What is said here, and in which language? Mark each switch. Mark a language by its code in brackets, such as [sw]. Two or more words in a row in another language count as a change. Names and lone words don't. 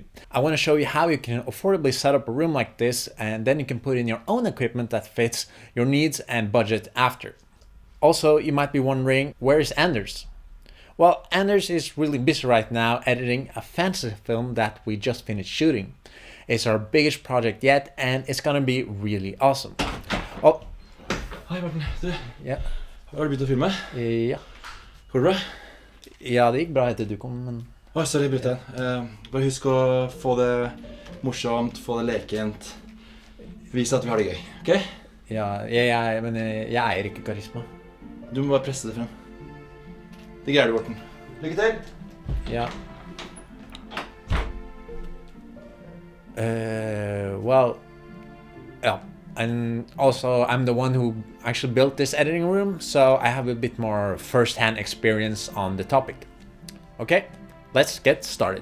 [en] I want to show you how you can affordably set up a room like this, and then you can put in your own equipment that fits your needs and budget after. Also, you might be wondering, where is Anders? Well, Anders is really busy right now editing a fantasy film that we just finished shooting. It's our biggest project yet, and it's gonna be really awesome. Oh. [no] Hei Morten, du, Ja. har du begynt å filme? Ja. Går det bra? Ja, det gikk bra etter du kom, men... Sorry, jeg bryter igjen. Bare husk å få det morsomt, få det lekent. Vise at vi har det gøy, ok? Ja, men jeg eier ikke karisma. Du må bare presse det frem. Det greier du, Morten. Lykke til! Ja. [en] Well, yeah. And also I'm the one who actually built this editing room, so I have a bit more first-hand experience on the topic. Okay, let's get started.